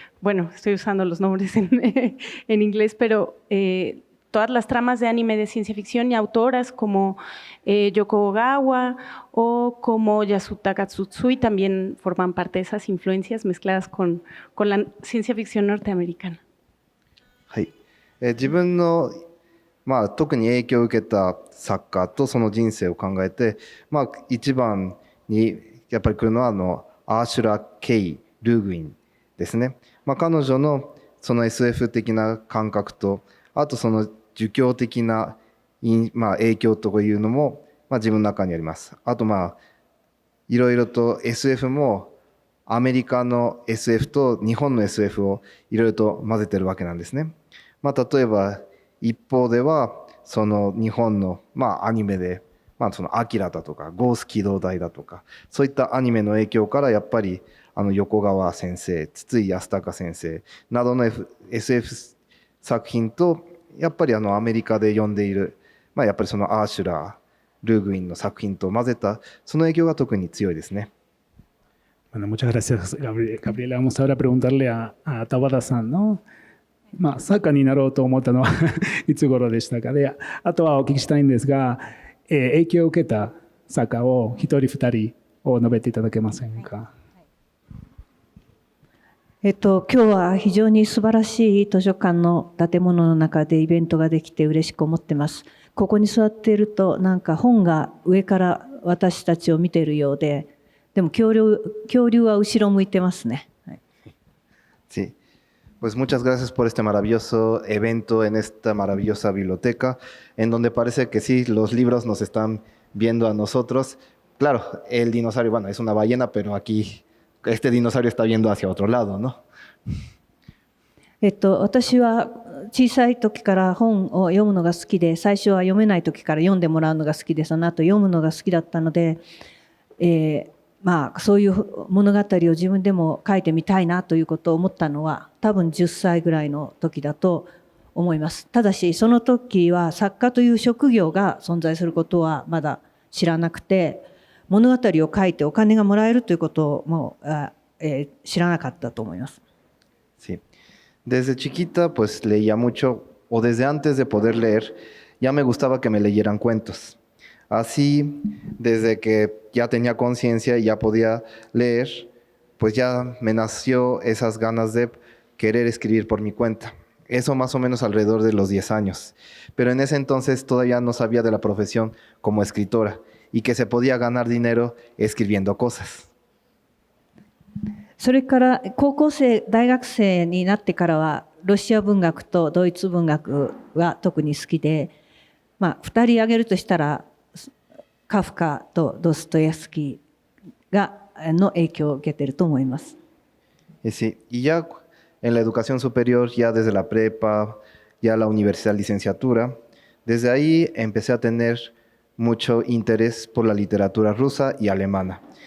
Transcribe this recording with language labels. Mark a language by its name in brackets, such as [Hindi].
[Spanish] Bueno, estoy usando los nombres en inglés, pero todas las tramas de anime de ciencia ficción y autoras como Yoko Ogawa o como Yasutaka Tsutsui también forman parte de esas influencias mezcladas con la ciencia ficción norteamericana. [Japanese] はい。自分の、まあ、特に影響を受けた作家とその人生を考えて、まあ、一番にやっぱり来るのはアーシュラ・ケイ・ルーグインですね。まあ、彼女のその SF 的な感覚と、あとその儒教的な、まあ、影響というのも、まあ、自分の中にあります。あとまあいろいろと SF もアメリカの SF と日本の SF をいろいろと混ぜてるわけなんですね。まあ、例えば一方ではその日本の、まあ、アニメで、まあ、そのアキラだとかゴース機動隊だとかそういったアニメの影響からやっぱり横川先生、筒井康隆先生などの、SF 作品とやっぱりアメリカで読んでいる、まあ、やっぱりそのアーシュラー、ルーグインの作品と混ぜたその影響が特に強いですね。 [Spanish] Bueno, muchas gracias, Gabriela. Vamos ahora a preguntarle a Tabata-san, ¿no? [Japanese] まあ、作家になろうと思ったのはいつ頃でしたか。で、あとはお聞きしたいんですが、影響を受けた作家を一人二人を述べていただけませんか。今日は非常に素晴らしい図書館の建物の中でイベントができて嬉しく思ってます。ここに座っているとなんか本が上から私たちを見ているようで、でも恐竜は後ろ向いてますね。はい、 [Spanish] Sí. Pues muchas gracias por este maravilloso evento en esta maravillosa biblioteca, en donde parece que sí, los libros nos están viendo a nosotros. Claro, el dinosaurio, bueno, es una ballena, pero aquí este dinosaurio está viendo hacia otro lado, ¿no? [Japanese] 私は小さい時から本を読むのが好きで、最初は読めない時から読んでもらうのが好きで、その後読むのが好きだったので、まあそういう物語を自分でも書いてみたいなということを思ったのは多分10歳ぐらいの時だと思います。ただしその時は作家という職業が存在することはまだ知らなくて、物語を書いてお金がもらえるということも知らなかったと思います。 [Spanish] Sí. Desde chiquita pues leía mucho, o desde antes de poder leer, ya me gustaba que me leyeran cuentos. Así, desde que ya tenía conciencia y ya podía leer, pues ya me nació esas ganas de querer escribir por mi cuenta. Eso más o menos alrededor de los 10 años. Pero en ese entonces todavía no sabía de la profesión como escritora y que se podía ganar dinero escribiendo cosas. [Japanese] それから高校生、大学生になってからはロシア文学とドイツ文学は特に好きで、まあ、2人挙げるとしたらカフカとドストエフスキーの影響を受けていると思います。 [Spanish] Sí, y ya en la educación superior, ya desde la prepa, ya la universidad, licenciatura, desde ahí empecé a tener mucho interés por la literatura rusa y alemana.